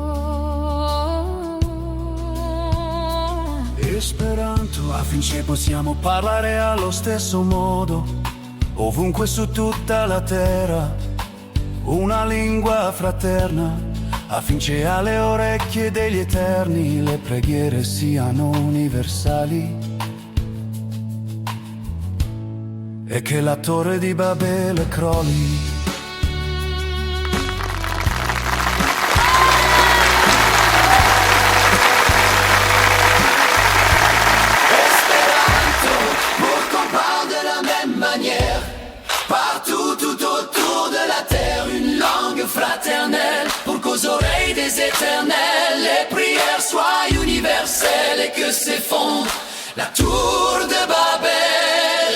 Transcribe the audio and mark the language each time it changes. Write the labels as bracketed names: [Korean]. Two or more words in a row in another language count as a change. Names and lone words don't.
[Italian] Esperanto, affinché possiamo parlare allo stesso modo, ovunque su tutta la terra, una lingua fraterna, affinché alle orecchie degli eterni le preghiere siano universali e che la torre di Babele crolli. [French] Partout, tout autour de la terre, une langue fraternelle, pour qu'aux oreilles des éternels, les prières soient universelles et que s'effondre la tour de Babel.